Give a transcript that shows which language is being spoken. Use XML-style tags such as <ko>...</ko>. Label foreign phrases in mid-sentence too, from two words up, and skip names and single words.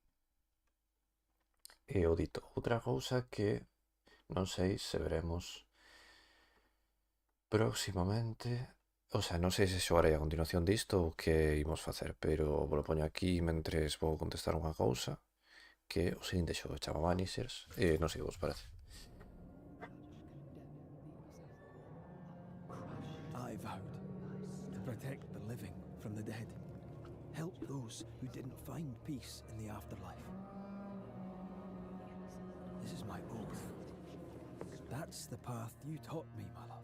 <gl>O dito, outra cousa que non sei se veremos próximamente.</gl> <es>O sea,</es> <gl>non sei se xogarei a continuación disto ou que imos facer, pero vos lo poño aquí mentres vou contestar unha cousa, que o seguinte xogo chama Vanishers. Non sei o que vos parece.</gl> <en>I vowed to protect the living from the dead, help those who didn't find peace in the afterlife. This is my oath. That's the path you taught me, my love.</en>